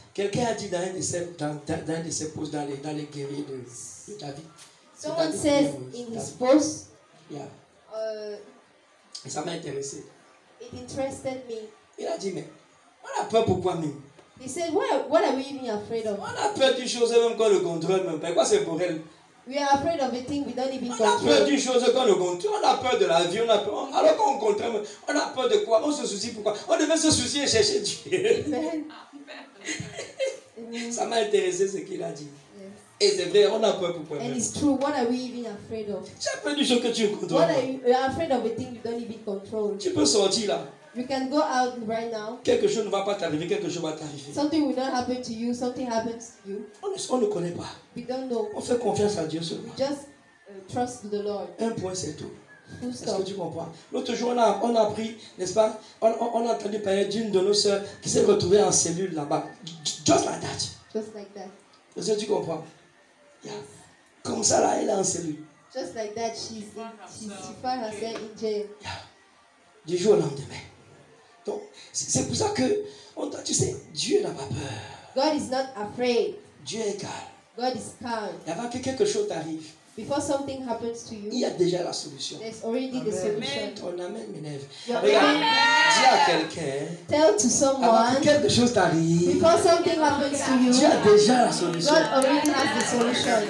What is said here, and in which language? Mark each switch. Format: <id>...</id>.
<fr>Quelqu'un a dit dans un de ses posts dans les guerriers de David.</fr> <en>Someone says in his post, Yeah. uh,</en> <fr>Et ça m'a intéressé.</fr> <en>it interested me.</en> <fr>Il a dit, mais on a peur pourquoi même?</fr> <en>He said, what are we even afraid of?</en> <fr>On a peur d'une chose même qu'on ne contrôle même pas. Quoi c'est pour elle?</fr> <en>We are afraid of a thing we don't even</en> <fr>On a peur</fr> <en>control.</en> <fr>d'une chose qu'on ne contrôle. On a peur de la vie. Alors qu'on contrôle, on a peur de quoi? On se soucie pourquoi? On devait se soucier et chercher Dieu. Amen. Amen. Ça m'a intéressé ce qu'il a dit.</fr> <en>Yes.</en> <fr>Et c'est vrai, on a peur pourquoi</fr> <en>And</en> <fr>même.</fr> <en>it's true. What are we even afraid of?</en> <fr>Tu as peur d'une chose que tu ne contrôles</fr> <en>What</en> <fr>pas.</fr> <en>are you afraid of a thing you don't even control?</en> <fr>Tu peux sortir là.</fr> <en>You can go out right now.</en> <fr>Quelque chose ne va pas t'arriver, quelque chose va t'arriver.</fr> <en>Something will not happen to you. Something happens to you.</en> <fr>On ne connaît pas.</fr> <en>We don't know.</en> <fr>On fait confiance à Dieu seulement.</fr> <en>Just trust the Lord.</en> <fr>Un point, c'est tout.</fr> <en>Full</en> <fr>Est-ce</fr> <en>stop.</en> <fr>que tu comprends? L'autre jour, on a appris, n'est-ce pas? On a entendu parler d'une de nos sœurs qui s'est retrouvée en cellule là-bas.</fr> <en>Just like that. Just like that.</en> <fr>Est-ce que tu comprends?</fr> <en>Yeah.</en> <fr>Comme ça, là, elle est en cellule.</fr> <en>Just like that, she found herself in jail. Yeah.</en> <fr>Du jour au lendemain. Donc, c'est pour ça que, tu sais, Dieu n'a pas peur.</fr> <en>God is not afraid.</en> <fr>Dieu est calme.</fr> <en>God is calm.</en> <fr>Et avant que quelque chose t'arrive,</fr> <en>Before something happens to</en> <fr>il</fr> <en>you,</en> <fr>y a déjà la solution.</fr> <en>there's already the solution.</en> <fr>Ton amen m'énerve.</fr> <en>Your</en> <fr>Regarde,</fr> <en>amen.</en> <fr>dis à quelqu'un,</fr> <en>Tell to</en> <fr>avant que</fr> <en>someone,</en> <fr>quelque chose t'arrive,</fr> <en>before something happens to you,</en> <fr>Dieu a déjà la solution.</fr> <en>God already has the solution.</en>